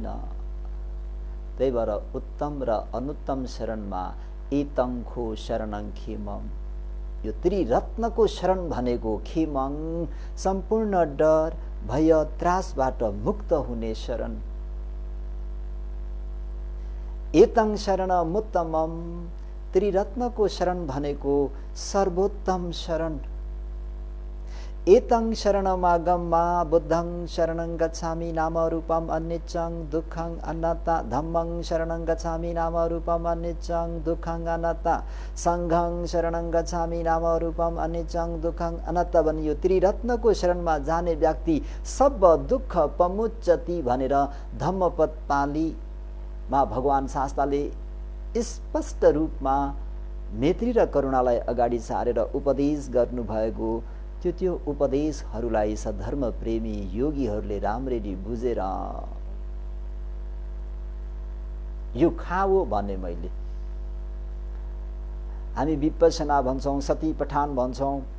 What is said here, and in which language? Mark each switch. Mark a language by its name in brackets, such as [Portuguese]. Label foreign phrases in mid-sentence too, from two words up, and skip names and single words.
[Nepali] त्यही भएर उत्तम र अनुत्तम शरणमा [Pali] एतङ्खो शरणं खेमं, [Nepali] यो त्रिरत्नको शरण भनेको खेमं सम्पूर्ण डर भय त्रासबाट मुक्त हुने शरण। [Pali] एतं शरणमुत्तमं, [Nepali] त्रिरत्नको शरण भनेको सर्वोत्तम शरण। [Pali] एतं शरणमागम्मा बुद्धं शरणं गच्छामि नाम रूपम् अनित्यं दुःखं अनात्ता, धम्मं शरणं गच्छामि नाम रूपम् अनित्यं दुःखं अनात्ता, संघं शरणं गच्छामि नाम रूपम् अनित्यं दुःखं अनात्ता। [Nepali] भने यो त्रिरत्नको शरणमा जाने व्यक्ति [Pali] सब दुःख पमुच्चति [Nepali] भनेर धम्मपद पाली मा भगवान शास्ताले स्पष्ट रूपमा मैत्री र करुणालाई अगाडि सारेर उपदेश गर्नुभएको त्यो उपदेशहरूलाई सधर्म प्रेमी योगीहरूले राम्ररी बुझेर यो खाओ भने मैले हामी विपश्यना भन्छौँ, सती पठान भन्छौँ।